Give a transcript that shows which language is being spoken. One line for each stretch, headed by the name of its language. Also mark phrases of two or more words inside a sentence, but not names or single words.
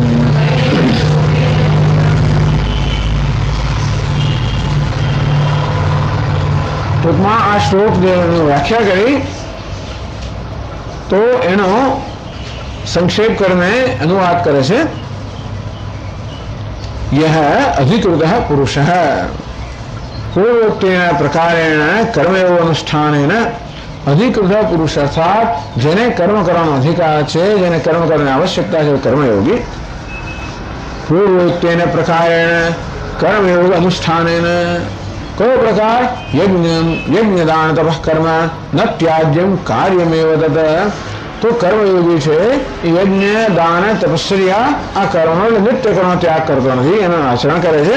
Gujarati: ટૂંકમાં આ શ્લોક વ્યાખ્યા કરી તો એનો સંક્ષેપ કરીને અનુવાદ કરે છે.
Sanskrit: यह अधिकृत पुरुष पूर्वोक्तेन प्रकारेण कर्मयोग अनुष्ठानेन अधिकृत पुरुष
Gujarati: અર્થાત જેને કર્મ કરવાનો અધિકાર છે, જેને કર્મ કરવાની આવશ્યકતા છે, કર્મયોગી.
Sanskrit: પૂર્વોક્તેન પ્રકારેણ કર્મયોગ અનુષ્ઠાનેન,
Gujarati: કયો પ્રકાર?
Sanskrit: યજ્ઞદાન તપઃ કર્મ ન ત્યાજ્યમ કાર્યમેવ તત.
Gujarati: તો કર્મયોગી છે એ યજ્ઞ, દાન, તપસ્યા આ કર્મનો નિત્ય કર્મનો ત્યાગ કરતો નથી, એનું આચરણ કરે છે.